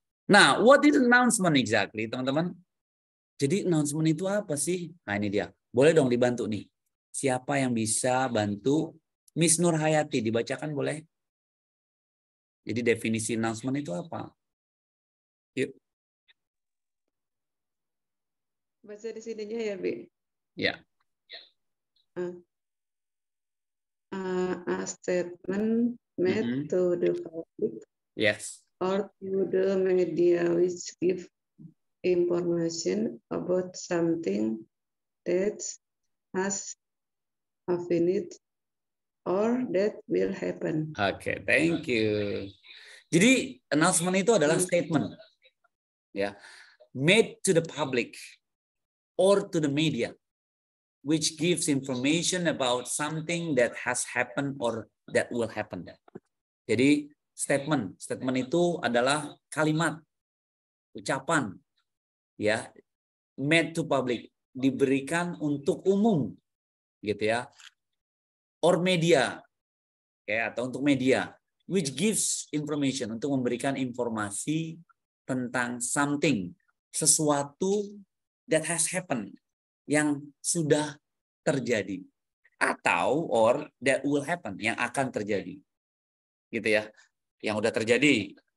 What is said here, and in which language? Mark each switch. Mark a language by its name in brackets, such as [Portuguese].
[English] Nah, what is announcement exactly, [Indonesian] teman-teman? Jadi announcement itu apa sih? Nah, ini dia. Boleh dong dibantu nih. Siapa yang bisa bantu Miss Nurhayati? Dibacakan boleh? Jadi definisi announcement itu apa? Yuk. Baca di sininya ya, Bi. Ya. [English] A statement made to the public Yes. or to the media which give information about something that has happened or that will happen. Oke, thank you. [Indonesian] Jadi announcement itu adalah statement, ya, [English] made to the public or to the media, which gives information about something that has happened or that will happen. [Indonesian] Jadi statement itu adalah kalimat, ucapan, ya, [English] made to public, [Indonesian] diberikan untuk umum, gitu ya, or media, ya, atau untuk media, [English] which gives information, [Indonesian] untuk memberikan informasi tentang something, sesuatu [English] that has happened, [Indonesian] yang sudah terjadi, atau [English] or that will happen, [Indonesian] yang akan terjadi, gitu ya, yang udah terjadi.